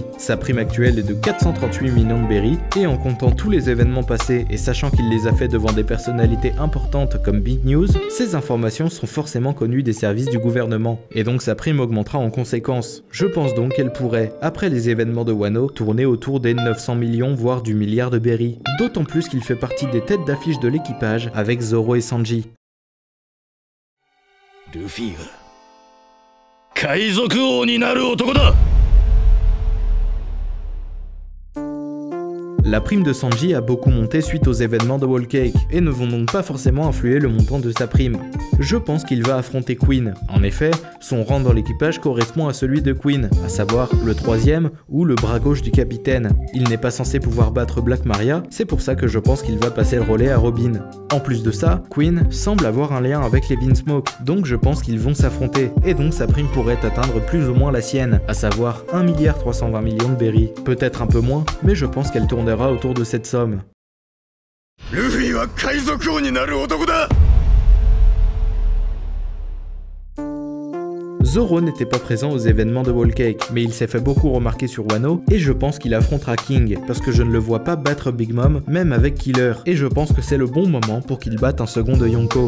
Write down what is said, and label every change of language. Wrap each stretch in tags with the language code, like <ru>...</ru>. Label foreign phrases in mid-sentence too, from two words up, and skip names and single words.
<fr>Sa prime actuelle est de 438 millions de berry, et en comptant tous les événements passés et sachant qu'il les a fait devant des personnalités importantes comme Big News, ces informations sont forcément connues des services du gouvernement, et donc sa prime augmentera en conséquence. Je pense donc qu'elle pourrait, après les événements de Wano, tourner autour des 900 millions voire du milliard de berry. D'autant plus qu'il fait partie des têtes d'affiche de l'équipage avec Zoro et Sanji.</fr> <ja>Luffyが海賊王になる男だ。</ja> <fr>La prime de Sanji a beaucoup monté suite aux événements de Whole Cake, et ne vont donc pas forcément influer le montant de sa prime. Je pense qu'il va affronter Queen. En effet, son rang dans l'équipage correspond à celui de Queen, à savoir le troisième ou le bras gauche du capitaine. Il n'est pas censé pouvoir battre Black Maria, c'est pour ça que je pense qu'il va passer le relais à Robin. En plus de ça, Queen semble avoir un lien avec les Vinsmoke, donc je pense qu'ils vont s'affronter, et donc sa prime pourrait atteindre plus ou moins la sienne, à savoir 1,320 milliard de berry. Peut-être un peu moins, mais je pense qu'elle tournera autour de cette somme.</fr> <ja>Luffyは海賊王になる男だ。</ja> <fr>Zoro n'était pas présent aux événements de Whole Cake, mais il s'est fait beaucoup remarquer sur Wano, et je pense qu'il affrontera King, parce que je ne le vois pas battre Big Mom, même avec Killer, et je pense que c'est le bon moment pour qu'il batte un second de Yonko.</fr>